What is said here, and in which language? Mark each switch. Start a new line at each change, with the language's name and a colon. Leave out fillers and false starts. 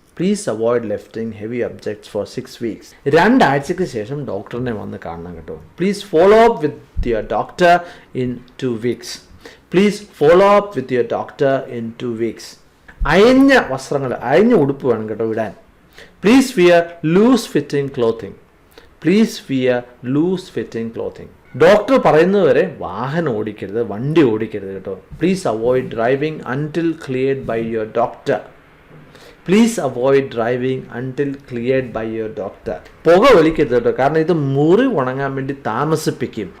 English: Please avoid lifting heavy objects for 6 weeks.
Malayalam: 2 ആഴ്ചയ്ക്ക് ശേഷം ഡോക്ടറിനെ വന്ന് കാണണം കേട്ടോ.
English: Please follow up with your doctor in 2 weeks. Please follow up with your doctor in 2 weeks.
Malayalam: അയഞ്ഞ വസ്ത്രങ്ങൾ, അയഞ്ഞ ഉടുപ്പ് വേണം കേട്ടോ ഇടാൻ.
English: Please wear loose fitting clothing. Please wear loose fitting clothing.
Malayalam: Doctor പറയുന്നത് വരെ വാഹനം ഓടിക്കരുത്, വണ്ടി ഓടിക്കരുത് കേട്ടോ.
English: Please avoid driving until cleared by your doctor. Please avoid driving until cleared by your doctor.
Malayalam: പുക വലിക്കരുത് കേട്ടോ, കാരണം ഇത് മുറി ഉണങ്ങാൻ വേണ്ടി താമസിപ്പിക്കും.